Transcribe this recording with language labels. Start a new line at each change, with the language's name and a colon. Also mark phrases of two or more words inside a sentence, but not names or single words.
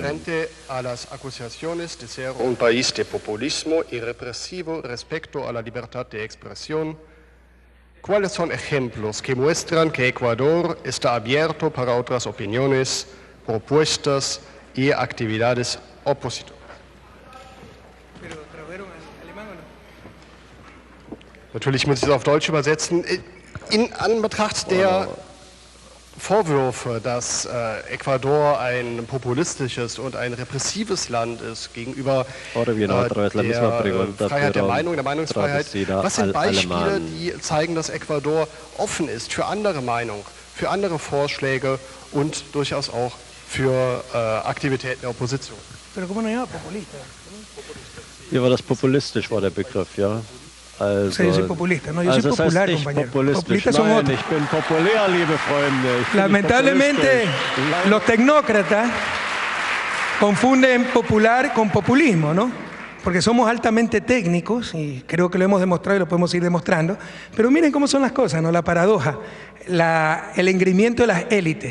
Spanish: Frente a las acusaciones de ser un país de populismo y represivo respecto a la libertad de expresión, ¿cuáles son ejemplos que muestran que Ecuador está abierto para otras opiniones, propuestas y actividades opositoras?
German: Natürlich muss ich es auf Deutsch übersetzen. In Anbetracht der Vorwürfe, dass Ecuador ein populistisches und ein repressives Land ist gegenüber der Freiheit der Meinung, der Meinungsfreiheit. Was sind Beispiele, die zeigen, dass Ecuador offen ist für andere Meinungen, für andere Vorschläge und durchaus auch für Aktivitäten der Opposition? Hier war das populistisch, war der Begriff, ja. Also,
Spanish: yo soy populista, no, yo soy popular, compañero. Populistas son otros.
German: Ich bin populär, liebe Freunde.
Spanish: Lamentablemente, los tecnócratas confunden popular con populismo, ¿no? Porque somos altamente técnicos y creo que lo hemos demostrado y lo podemos seguir demostrando. Pero miren cómo son las cosas, ¿no? La paradoja, el engreimiento de las élites.